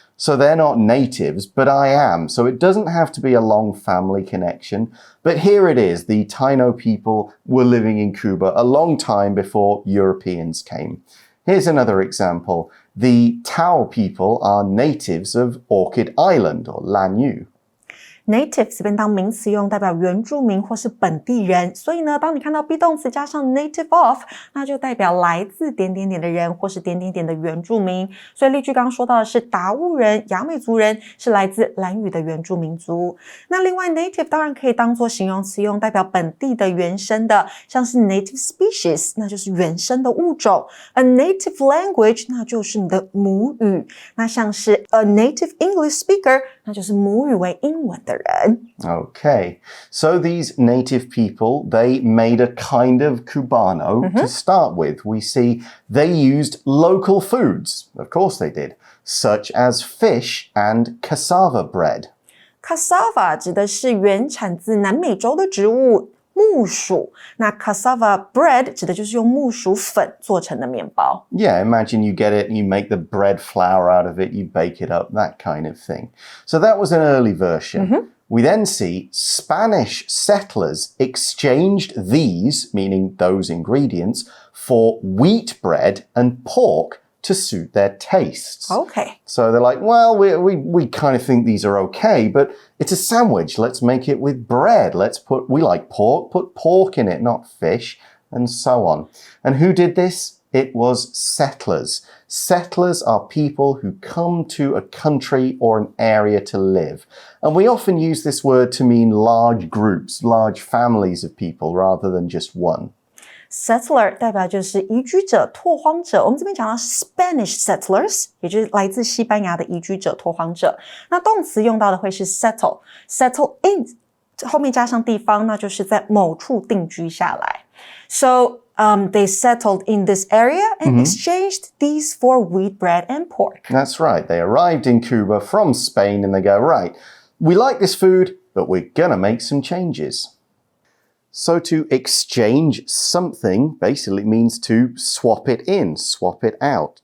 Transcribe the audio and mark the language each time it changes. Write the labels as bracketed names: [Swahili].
[English] So they're not natives, but I am. So it doesn't have to be a long family connection. But here it is. The Taino people were living in Cuba a long time before Europeans came. Here's another example. The Tao people are natives of Orchid Island, or Lanyu. [Chinese] Native 这边当名词用，代表原住民或是本地人，所以呢，当你看到 be 动词加上 native of， 那就代表来自点点点的人或是点点点的原住民。所以例句刚刚说到的是达悟人、雅美族人是来自兰屿的原住民族。那另外 native 当然可以当作形容词用，代表本地的原生的，像是 native species， 那就是原生的物种。 [English] A native language [Chinese] 那就是你的母语，那像是 [English] a native English speaker [Chinese] 那就是母语为英文的人。 [English] Okay, so these native people, they made a kind of Cubano to start with. We see they used local foods. Of course they did, such as fish and cassava bread. [Chinese] Cassava 指的是原产自南美洲的植物木薯，那 cassava bread 指的就是用木薯粉做成的面包。 [English] Yeah, imagine you get it and you make the bread flour out of it, you bake it up, that kind of thing. So that was an early version. We then see Spanish settlers exchanged these, meaning those ingredients, for wheat bread and pork to suit their tastes. Okay. So they're like, well, we kind of think these are okay, but it's a sandwich. Let's make it with bread. We like pork, put pork in it, not fish, and so on. And who did this? It was settlers. Settlers are people who come to a country or an area to live. And we often use this word to mean large groups, large families of people, rather than just one. [Chinese] Settler 代表就是移居者、拓荒者。我们这边讲到 Spanish settlers， 也就是来自西班牙的移居者、拓荒者。那动词用到的会是 settle。settle in 后面加上地方，那就是在某处定居下来。 [English] So they settled in this area and exchanged these for wheat bread and pork. That's right. They arrived in Cuba from Spain and they go, right, we like this food, but we're gonna make some changes. So to exchange something basically means to swap it in, swap it out.